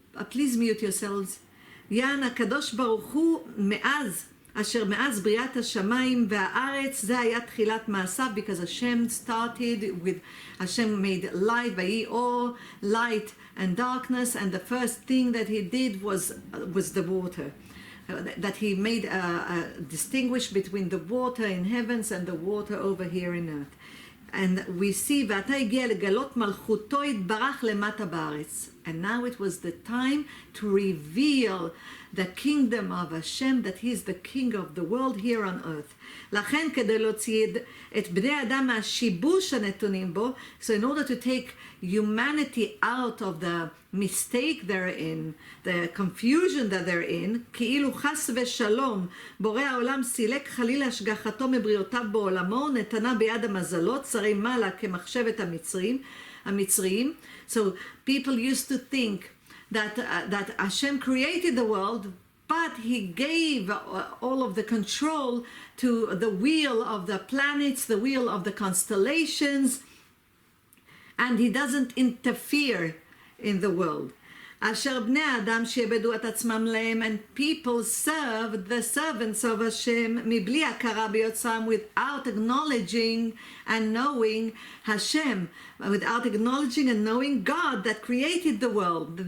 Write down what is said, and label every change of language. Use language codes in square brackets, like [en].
[en] Please mute yourselves. [he] יען הקדוש ברוך הוא מאז בריאת השמיים והארץ, זה היה תחילת מעשיו, [en] because Hashem started with, Hashem made light, [he] ויהי אור, [en] light and darkness, and the first thing that he did was the water. That he made distinguish between the water in heavens and the water over here in earth. And we see, [he] ועתה הגיע לגלות מלכותו יתברך למטה בארץ. [en] And now it was the time to reveal the kingdom of Hashem, that he is the king of the world here on earth. [he] לכן כדי להוציא את בני אדם מהשיבוש הנתונים בו, [en] so in order to take humanity out of the mistake they're in, [he] the confusion that they're in, כאילו חס ושלום, בורא העולם סילק חלילה השגחתו מבריאותיו בעולמו, נתנה ביד המזלות, שרי מעלה כמחשבת המצריים. [en] So people used to think that Hashem created the world, but he gave all of the control to the wheel of the planets, the wheel of the constellations, and he doesn't interfere in the world. [he] אשר בני האדם שיעבדו את עצמם להם, [en] and people serve the servants of Hashem [he] מבלי הכרה ביוצרם, [en] without acknowledging and knowing Hashem, without acknowledging and knowing God that created the world.